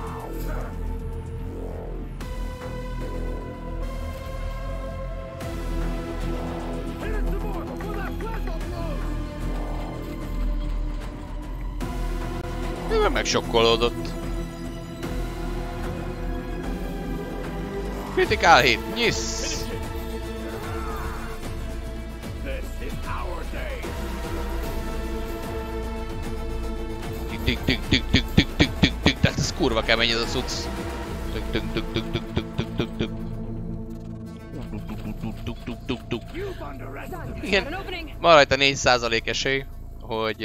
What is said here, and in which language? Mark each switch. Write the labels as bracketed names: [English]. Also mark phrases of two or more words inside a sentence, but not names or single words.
[Hungarian] Ő megsokkolódott. [English] Critical hit, [Hungarian] nyisz! Tik tik tik tik tik tik tik tik, tehát ez kurva kemény ez a cucc. Tik tik tik tik tik tik tik tik tik. Igen, van rajta 4% esély, hogy...